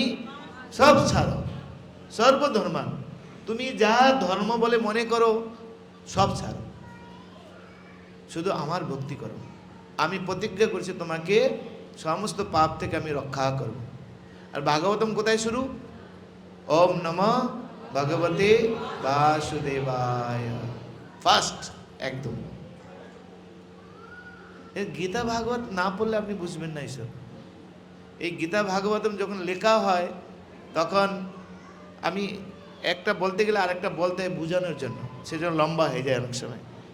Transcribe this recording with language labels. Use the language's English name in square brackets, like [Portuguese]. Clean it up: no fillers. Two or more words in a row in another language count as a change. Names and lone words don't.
[Bangla] সব ছাড়ো, সর্বধর্মান, তুমি যা ধর্ম বলে মনে করো সব ছাড়ো, শুধু আমার ভক্তি করো। আমি প্রতিজ্ঞা করছি তোমাকে সমস্ত পাপ থেকে আমি রক্ষা করব। আর ভাগবতম কোথায় শুরু? [Sanskrit] ওম নমঃ ভগবতে বাসুদেবায়, [Bangla] ফার্স্ট একদম। এই গীতা ভাগবত না পড়লে আপনি বুঝবেন না এইসব। এই গীতা ভাগবতম যখন লেখা হয়, তখন আমি একটা বলতে গেলে আরেকটা বলতে হয় বোঝানোর জন্য, সেজন্য লম্বা হয়ে যায় অনেক সময়।